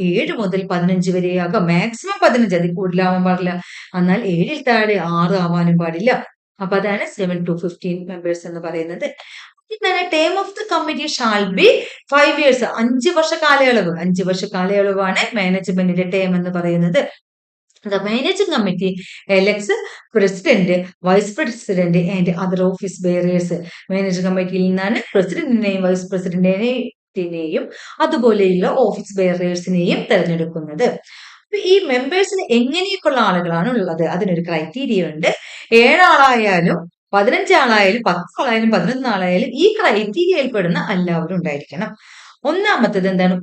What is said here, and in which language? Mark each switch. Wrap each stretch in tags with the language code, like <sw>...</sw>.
<ml>7 മുതൽ 15 വരെയാകാം. മാക്സിമം 15, അതിൽ കൂടുതലാവാൻ പാടില്ല. എന്നാൽ 7ൽ താഴെ 6 ആവാനും പാടില്ല. അപ്പൊ അതാണ് 7 to 15 മെമ്പേഴ്സ് എന്ന് പറയുന്നത്.</ml> <en>Term of the committee shall be 5 years.</en> <ml>5 വർഷ കാലയളവ്. 5 വർഷ കാലയളവാണ് മാനേജ്മെന്റിന്റെ ടേം എന്ന് പറയുന്നത്.</ml> <en>The managing committee elects president, vice president and other office bearers.</en> <ml>Managing കമ്മിറ്റിയിൽ നിന്നാണ് പ്രസിഡന്റിനെയും വൈസ് പ്രസിഡന്റിനെയും അതുപോലെയുള്ള ഓഫീസ് ബെയറേഴ്സിനെയും തെരഞ്ഞെടുക്കുന്നത്. അപ്പൊ ഈ മെമ്പേഴ്സിന് എങ്ങനെയൊക്കെയുള്ള ആളുകളാണ് ഉള്ളത്? അതിനൊരു ക്രൈറ്റീരിയ ഉണ്ട്. 7 ആളായാലും 15 ആളായാലും 10 ആളായാലും 11 ആളായാലും ഈ ക്രൈറ്റീരിയയിൽ പെടുന്ന എല്ലാവരും ഉണ്ടായിരിക്കണം. ഒന്നാമത്തത് എന്താണ്?</ml>